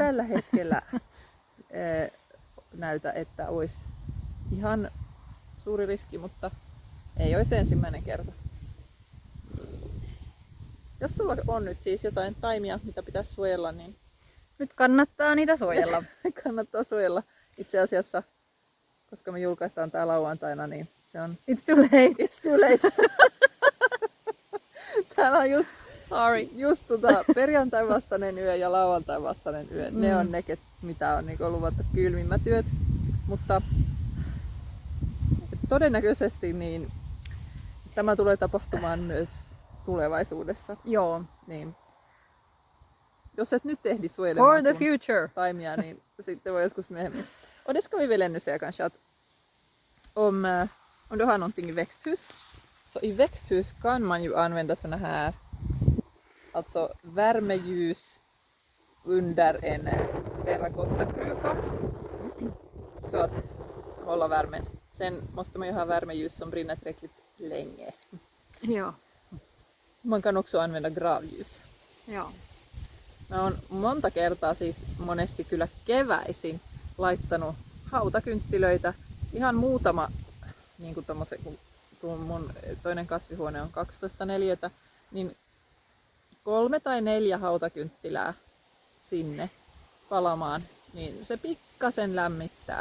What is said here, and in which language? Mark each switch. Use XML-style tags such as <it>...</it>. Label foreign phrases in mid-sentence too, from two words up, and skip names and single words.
<fi>ei tällä hetkellä näytä, että olisi ihan suuri riski, mutta ei olisi ensimmäinen kerta. Jos sulla on nyt siis jotain taimia, mitä pitäisi suojella, niin Nyt kannattaa niitä suojella. kannattaa suojella. Itse asiassa, koska me julkaistaan tää lauantaina, niin se on</fi> <en>It's too late. It's too late.</en> <fi>Täällä on just perjantai vastainen yö ja lauantai vastainen yö. Ne on ne, mitä on niin luvattu kylmimmät yöt. Mutta todennäköisesti niin tämä tulee tapahtumaan myös tulevaisuudessa. Joo. Niin, jos et nyt ehdi suojelemaan</fi> <en>For the sun future.</en> <fi>taimia, niin sitten voi joskus myöhemmin.</fi> <sv>Och det ska vi väl ännu säga kanske att om du har någonting i växthus, så i växthus kan man ju använda såna här, alltså värmeljus under en terrakottakröka för att hålla värmen. Sen måste man ju ha värmeljus som brinner tillräckligt länge. Joo. Man kan också använda gravljus. Joo.</sv> <fi>Mä oon monta kertaa siis monesti kyllä keväisin laittanut hautakynttilöitä. Ihan muutama, niin kuin tommosen, kun mun toinen kasvihuone on 12 neliötä, niin 3 tai 4 hautakynttilää sinne palamaan, niin se pikkasen lämmittää.</fi>